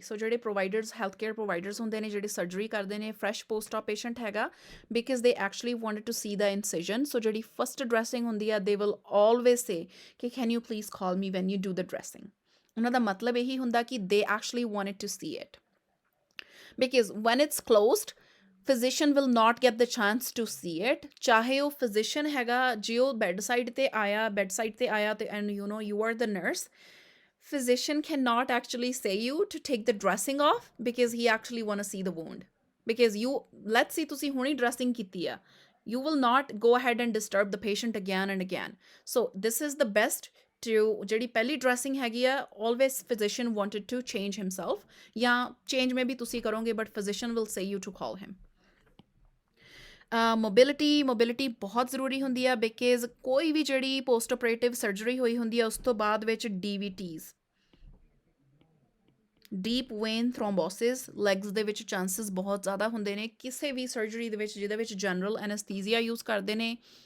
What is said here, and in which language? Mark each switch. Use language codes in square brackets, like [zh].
[en] so [pa] ਜਿਹੜੇ [en] providers, health care providers [pa] ਹੁੰਦੇ ਨੇ ਜਿਹੜੇ [en] surgery [pa] ਕਰਦੇ ਨੇ, [en] fresh post op patient [pa] ਹੈਗਾ, [en] Because they actually wanted to see the incision. So [pa] ਜਿਹੜੀ [en] first dressing [pa] ਹੁੰਦੀ ਆ [en] They will always say ਕਿ can you please call me when you do the dressing. [pa] ਉਹਨਾਂ ਦਾ ਮਤਲਬ ਇਹੀ ਹੁੰਦਾ ਕਿ [en] They actually wanted to see it, because when it's closed physician will not get the chance to see it. [pa] ਚਾਹੇ ਉਹ physician ਹੈਗਾ, ਜੇ ਉਹ ਬੈੱਡ ਸਾਈਡ 'ਤੇ ਆਇਆ ਅਤੇ [en] and you know you are the nurse, physician cannot actually say you to take the dressing off because he actually want to see the wound, because you, let's say [pa] ਤੁਸੀਂ ਹੁਣੀ dressing ਕੀਤੀ ਆ, [en] you will not go ahead and disturb the patient again and again. So this is the best to [pa] ਜਿਹੜੀ ਪਹਿਲੀ dressing ਹੈਗੀ ਆ, [en] always physician wanted to change himself, ਜਾਂ change maybe [pa] ਤੁਸੀਂ ਕਰੋਗੇ [en] but physician will say you to call him. [pa] Mobility ਬਹੁਤ ਜ਼ਰੂਰੀ ਹੁੰਦੀ ਆ, ਬਿਕਾਜ਼ ਕੋਈ ਵੀ ਜਿਹੜੀ ਪੋਸਟ ਆਪਰੇਟਿਵ ਸਰਜਰੀ ਹੋਈ ਹੁੰਦੀ ਆ ਉਸ ਤੋਂ ਬਾਅਦ ਵਿੱਚ DVTs, ਡੀਪ ਵੇਨ ਥ੍ਰੋਮਬੋਸਿਸ, ਲੈਗਸ ਦੇ ਵਿੱਚ ਚਾਂਸਸ ਬਹੁਤ ਜ਼ਿਆਦਾ ਹੁੰਦੇ ਨੇ ਕਿਸੇ ਵੀ ਸਰਜਰੀ ਦੇ ਵਿੱਚ ਜਿਹਦੇ ਵਿੱਚ ਜਨਰਲ ਐਨਸਥੀਸੀਆ ਯੂਜ਼ ਕਰਦੇ ਨੇ।